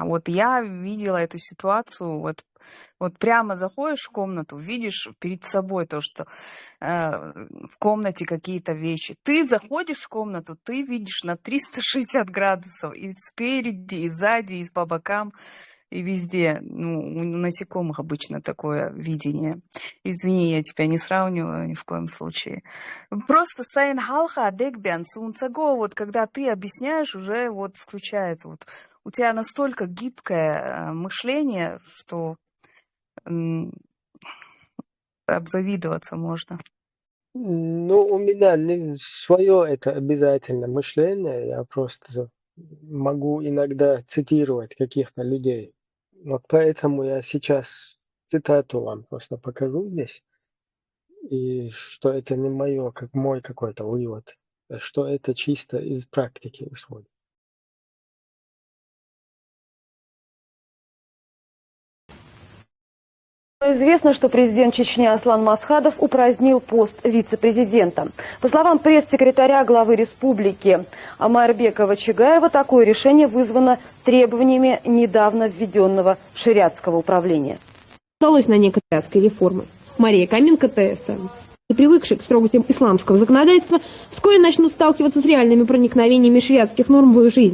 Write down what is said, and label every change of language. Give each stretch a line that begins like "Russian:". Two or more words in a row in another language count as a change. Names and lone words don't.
Russian: Вот я видела эту ситуацию. Вот прямо заходишь в комнату, видишь перед собой то, что в комнате какие-то вещи. Ты заходишь в комнату, ты видишь на 360 градусов и спереди, и сзади, и по бокам. И везде, ну, у насекомых обычно такое видение. Извини, я тебя не сравниваю ни в коем случае.
Chechen: Просто сайн халха декбян сунцаго,
Russian: вот когда ты объясняешь, уже вот включается. Вот у тебя настолько гибкое мышление, что обзавидоваться можно. Ну, у меня не свое это обязательно мышление, я просто могу иногда цитировать каких-то людей. Вот поэтому я сейчас цитату вам просто покажу здесь, и что это не мое, как мой какой-то вывод, а что это чисто из практики исходит. Известно, что президент Чечни Аслан Масхадов упразднил пост вице-президента. По словам пресс-секретаря главы республики Омарбека Чагаева, такое решение вызвано требованиями недавно введенного шариатского управления. Удалось на некоторые реформы. Мария Каменко, ТСН. И привыкшие к строгостям исламского законодательства, вскоре начнут сталкиваться с реальными проникновениями шариатских норм в их жизнь.